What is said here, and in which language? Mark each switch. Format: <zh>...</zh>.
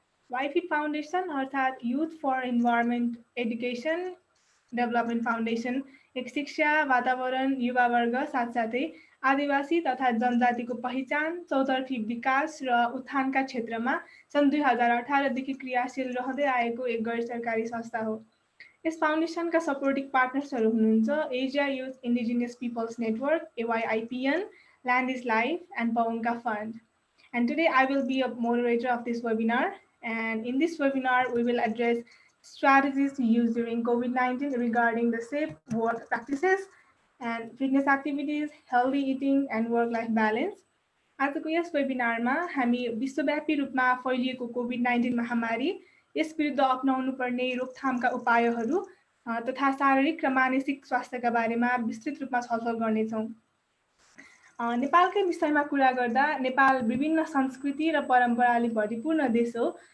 <ne>वाइफिट foundation अर्थात् youth for environment education development foundation एक शिक्षा, वातावरण, युवावर्ग साथसाथै आदिवासी तथा जनजातिको पहिचान, चौतर्फी विकास र उत्थानका क्षेत्रमा सन् 2018 देखि क्रियाशील रहँदै आएको एक गैर सरकारी संस्था हो। यस फाउन्डेसनका सपोर्टिङ पार्टनर्सहरू हुनुहुन्छ Asia youth indigenous people's network, AYIPN, Land is Life, and Pawanka Fund.</ne> <en>And today I will be a moderator of this webinar. And in this webinar, we will address strategies to use during COVID-19 regarding the safe work practices and fitness activities, healthy eating, and work-life balance.</en> <ne>आजको यस वेबिनारमा हामी विश्वव्यापी रूपमा फैलिएको COVID-19 महामारी, यस विरुद्ध अपनाउनु पर्ने रोकथामका उपायहरू तथा शारीरिक र मानसिक स्वास्थ्यका बारेमा विस्तृत रूपमा छलफल गर्नेछौँ। नेपालकै विषयमा कुरा गर्दा नेपाल विभिन्न संस्कृति र परम्पराले भरिपूर्ण देश हो।</ne>